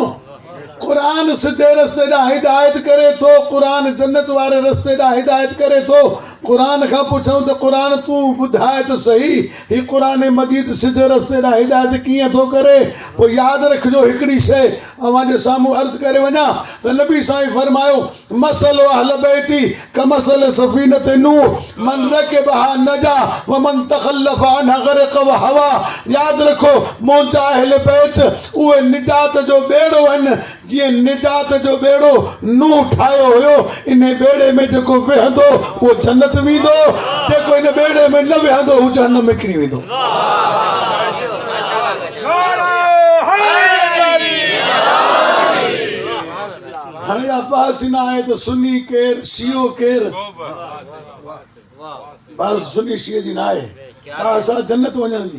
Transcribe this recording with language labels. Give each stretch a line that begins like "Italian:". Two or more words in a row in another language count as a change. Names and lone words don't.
Sindhi: क़ुरान सिधे रस्ते ॾांहुं हिदायत करे थो, क़ुरान जन्नत वारे रस्ते ॾांहुं हिदायत करे थो। क़ुरान खां पुछूं त क़ुरान तूं ॿुधाए त सही, हीउ क़ुरान मजीद सिधे रस्ते ॾांहुं हिदायत कीअं थो करे? पोइ यादि रखिजो हिकिड़ी शइ अव्हां जे साम्हूं अर्ज़ु करे वञा त नबी साईं फरमायो,
Arabic: مثل أهل بيتي كمثل سفينة نوح من ركبها نجا ومن تخلف عنها غرق وهوى.
Sindhi: यादि रखो, मुंहिंजा अहल बैत उहे निजात जो ॿेड़ो आहिनि, जीअं निजात जो ॿेड़ो नूह ठाहियो हुयो। इन ॿेड़े में जेको वेहंदो उहो जन्नत वेंदो, जेको इन ॿेड़े में न वेहंदो हू जहन्नम में किरी वेंदो। हाणे अब्बास न आहे त सुन्नी केरु शियो केरु, बस सुन्नी शिये जी न आहे, असां जन्नत वञण जी।